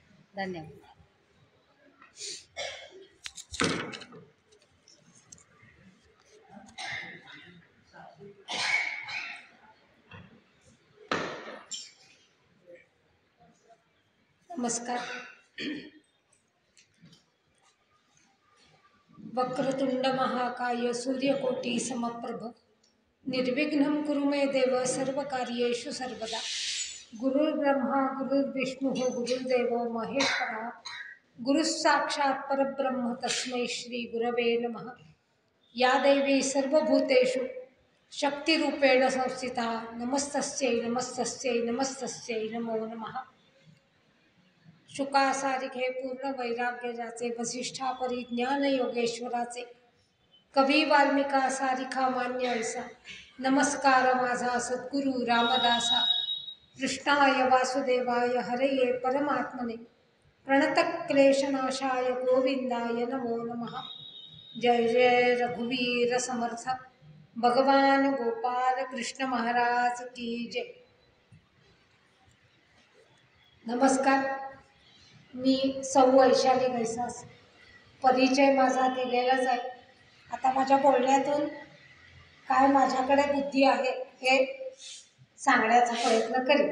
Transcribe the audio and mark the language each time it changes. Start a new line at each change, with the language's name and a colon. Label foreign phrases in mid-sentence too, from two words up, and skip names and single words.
Marathi: धन्यवाद. नमस्कार.
Sanskrit: वक्रतुंड महाकाय सूर्यकोटी समप्रभ निर्विघ्नं कुरु मे देव सर्वकार्येषु सर्वदा. गुरुर्ब्रह्मा गुरुर्विष्णु गुरुर्देव महेश्वरा गुरुस्साक्षात् परब्रह्म तस्मै श्री गुरवे नमः. या देवी सर्वभूतेषु शक्तिरूपेण संस्थिता नमस्तस्यै नमस्तस्यै नमस्तस्यै नमो नमः.
Marathi: शुकासारिखे पूर्ण वैराग्य जाचे वसिष्ठा परिज्ञान योगेश्वराचे कवी वाल्मिका सारिखा मान्य ऐसा. नमस्कार माझा सद्गुरु रामदासा.
Sanskrit: कृष्णाय वासुदेवाय हरये परमात्मने प्रणतक्लेशनाशाय गोविंदाय नमो नमः.
Marathi: जय जय रघुवीर समर्थ भगवान गोपाल कृष्ण महाराज की जय. नमस्कार. मी सौ वैशाली घैसास. परिचय माझा दिलेलाच आहे. आता माझ्या बोलण्यातून काय माझ्याकडे बुद्धी आहे हे सांगण्याचा प्रयत्न करेन.